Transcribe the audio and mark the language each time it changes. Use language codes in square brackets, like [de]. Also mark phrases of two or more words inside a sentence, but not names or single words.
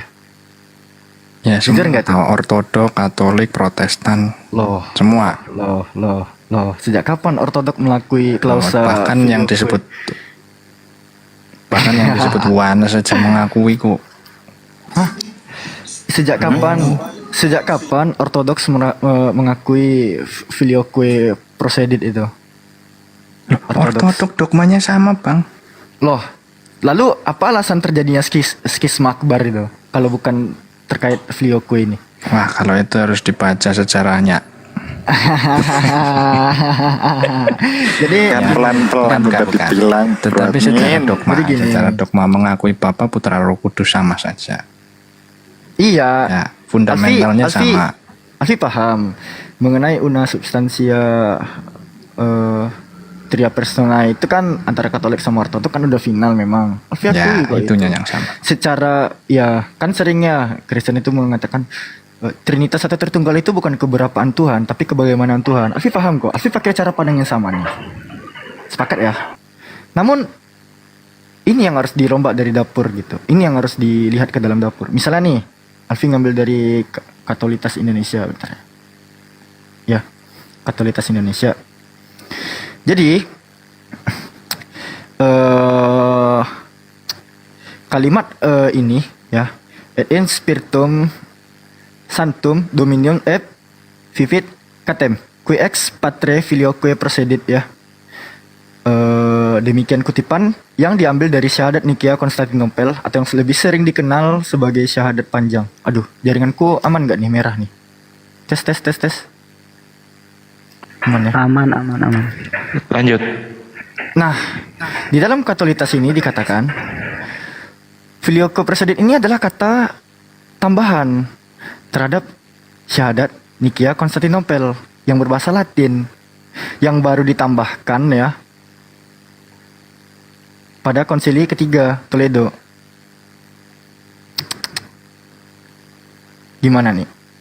[id] Ya, semua Ortodok, Katolik, Protestan, semua. Loh. Sejak kapan Ortodok melakui klausa? Bahkan yang disebut Wana saja mengakui kok. Hah? Sejak kapan Ortodoks mengakui [la] filioque procedit [id] itu? Ortodok dogmanya sama Bang. Loh, lalu apa alasan terjadinya skisma akbar itu? Kalau bukan terkait filioque ini? Wah, kalau itu harus dibaca sejarahnya. Jadi pelan-pelan udah dibilang. Tetapi secara dogma mengakui Bapa, Putra, Roh Kudus sama saja. Iya. Ya, fundamentalnya sama. Alfi paham mengenai [la] una substansia tria persona [id] itu kan antara Katolik sama Ortodok kan udah final memang. Alfi akui itunya yang sama. Secara ya kan seringnya Kristen itu mengatakan Trinitas atau Tritunggal itu bukan keberapaan Tuhan, tapi kebagaimanaan Tuhan. Alfi paham kok. Alfi pakai cara pandang yang sama nih. Sepakat ya. Namun ini yang harus dirombak dari dapur gitu. Ini yang harus dilihat ke dalam dapur. Misalnya nih, Alfi ngambil dari Katolitas Indonesia, bentar. Ya, Katolitas Indonesia. Jadi kalimat ini ya, [la] et in spiritum sanctum dominium et vivit catem qui ex patre filioque procedit ya. [id] Demikian kutipan yang diambil dari syahadat Nikia Konstantinopel atau yang lebih sering dikenal sebagai syahadat panjang. Aduh, jaringanku aman nggak nih, merah nih? Tes. Aman ya? Aman. Lanjut. Nah, di dalam Katolitas ini dikatakan [la] filioque procedit [id] ini adalah kata tambahan terhadap syahadat Nikia Konstantinopel yang berbahasa Latin yang baru ditambahkan ya pada konsili ketiga Toledo. Gimana nih?